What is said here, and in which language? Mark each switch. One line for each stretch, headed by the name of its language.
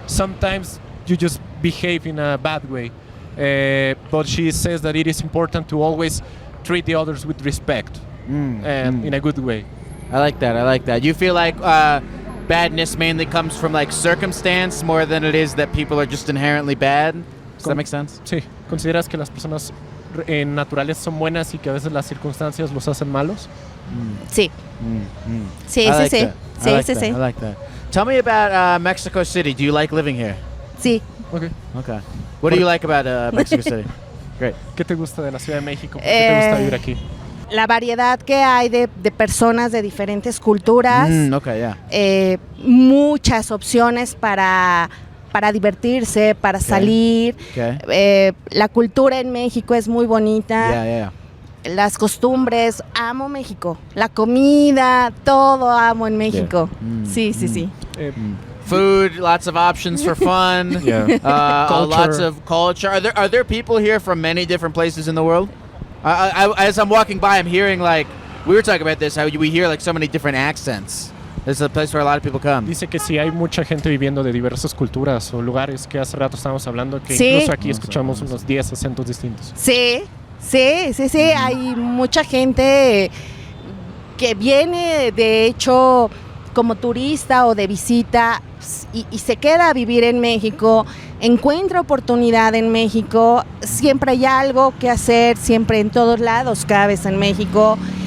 English: Sometimes you just behave in a bad way. But she says that it is important to always treat the others with respect and in a good way. I like that. You feel like badness mainly comes from like circumstance more than it is that people are just inherently bad? Does that make sense?
Spanish: Sí. ¿Consideras que las personas naturales son buenas y que a veces las circunstancias los hacen malos? Sí. Sí.
English: I like that. Tell me about Mexico City. Do you like living here?
Spanish: Sí.
English: Okay. What do you like about Mexico City? Great.
Spanish: ¿Qué te gusta de la Ciudad de México? ¿Por qué te gusta vivir aquí? La variedad que hay de personas de diferentes culturas. Muchas opciones para divertirse, para salir. La cultura en México es muy bonita. Las costumbres, amo México. La comida, todo amo en México. Sí.
English: Food, lots of options for fun. Lots of culture. Are there people here from many different places in the world? As I'm walking by, I'm hearing like, we were talking about this, how we hear like so many different accents. It's a place where a lot of people come.
Spanish: Dice que sí hay mucha gente viviendo de diversas culturas o lugares, que hace rato estábamos hablando que incluso aquí escuchamos unos 10 acentos distintos. Sí. Hay mucha gente que viene de hecho como turista o de visita y se queda a vivir en México, encuentra oportunidad en México, siempre hay algo que hacer, siempre en todos lados cabes en México.